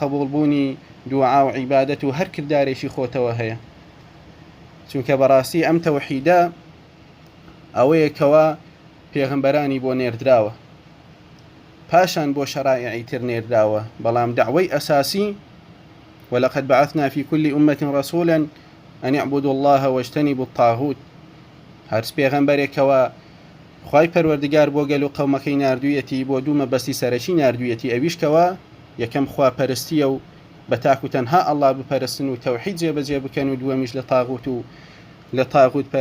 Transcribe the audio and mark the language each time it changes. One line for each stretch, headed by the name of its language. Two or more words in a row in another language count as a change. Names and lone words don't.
Central Kurdish: قبولبوونی دوعا و عیبادەت و هەر کردارێکی خۆتەوە هەیە چونکە بەڕاستی ئەم تەوحیدە ئەوەیە کەوا پێغەمبەرانی بۆ نێردراوە پاشان بۆ شەرائعی تر نێردراوە بەڵام دعوەی ئەساسی
Arabic: ولقد بعثنا في كل أمة رسولا أن اعبدوا الله واجتنبوا الطاغوت
Central Kurdish: هەرس پێغەمبەرێکەوە خوای پەروەردگار بۆ گەل و قەومەکەی ناردوویەتی بۆ دوو مەبەستی سەرەکی ناردوویەتی ئەویشکەوە یەکەم خواپەرستیە و بە تاک و تەنها ئەڵڵا بپەرستن و تەوحید جێبەجێ بکەن و دووەمیش لە تاغوت و لە تاغوت